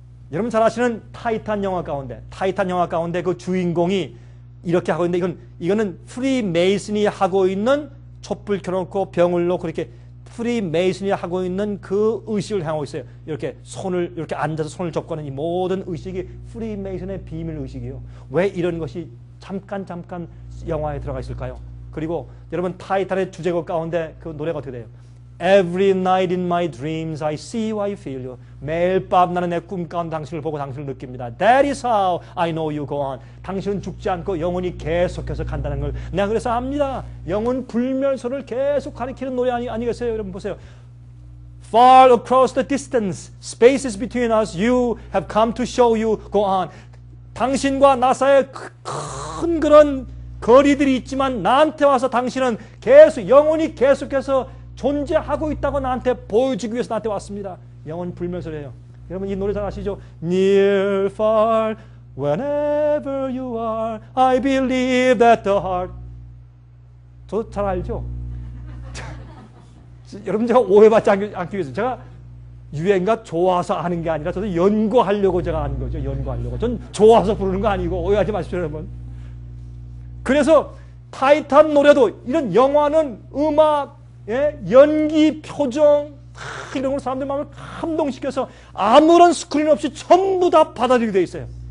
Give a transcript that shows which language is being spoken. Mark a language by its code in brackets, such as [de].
[ko] 여러분 잘 아시는 타이탄 영화 가운데 그 주인공이 이렇게 하고 있는데, 이거는 프리메이슨이 하고 있는 촛불 켜놓고 병을 놓고 이렇게 프리메이슨이 하고 있는 그 의식을 향하고 있어요. 이렇게 손을 이렇게 앉아서 손을 접고는 이 모든 의식이 프리메이슨의 비밀 의식이에요. 왜 이런 것이 잠깐 영화에 들어가 있을까요? 그리고 여러분 타이탄의 주제곡 가운데 그 노래가 어떻게 돼요? [en] Every night in my dreams I see you, I feel you. [ko] 매일 밤 나는 내 꿈 가운데 당신을 보고 당신을 느낍니다. [en] That is how I know you go on. [ko] 당신은 죽지 않고 영원히 계속해서 간다는 걸 내가 그래서 압니다. 영혼 불멸소를 계속 가리키는 노래 아니겠어요? 여러분 보세요. [en] Far across the distance, spaces between us, you have come to show you go on. [ko] 당신과 나 사이에 큰 그런 거리들이 있지만 나한테 와서 당신은 계속 영원히 계속해서 존재하고 있다고 나한테 보여주기 위해서 나한테 왔습니다. 영원 불멸소래요. 여러분 이 노래 잘 아시죠? [en] Near, far, whenever you are, I believe that the heart. [ko] 저 잘 알죠? 여러분 제가 오해받지 않기 위해서 제가 유행가 좋아서 아는 게 아니라 저도 연구하려고 제가 아는 거죠. 연구하려고. 전 좋아서 부르는 거 아니고 오해하지 마십시오 여러분. 그래서 타이탄 노래도 이런 영화는 음악 연기, 표정 이런 걸 사람들 마음을 감동시켜서 아무런 스크린 없이 전부 다 받아들이게 되어 있어요.